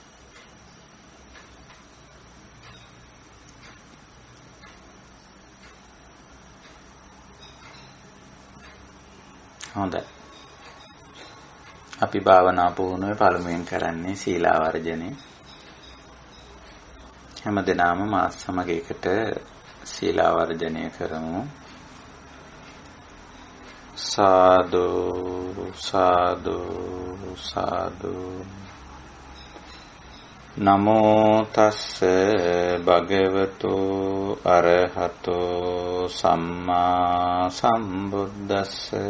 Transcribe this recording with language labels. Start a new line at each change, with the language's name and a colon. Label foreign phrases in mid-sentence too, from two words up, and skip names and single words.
Sinhala: හොඳයි. අපි භාවනා පුහුණුවේ පළමුවෙන් කරන්නේ සීලාවර්ජනය. හැමදෙනාම මාස සමග එකට සීලාවර්ජනය කරමු. සාදු සාදු සාදු.
Pali: නමෝ තස්ස භගවතු අරහතෝ සම්මා සම්බුද්දස්ස.